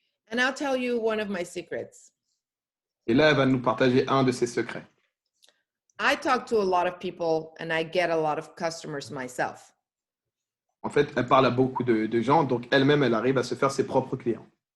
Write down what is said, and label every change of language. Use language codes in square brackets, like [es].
[en] And I'll tell you one of my secrets. [fr] Et là, elle va nous partager un de ses secrets. [en] I talk to a lot of people and I get a lot of customers myself. [fr] En fait, elle parle à beaucoup de gens, donc elle-même, elle arrive à se faire ses propres clients.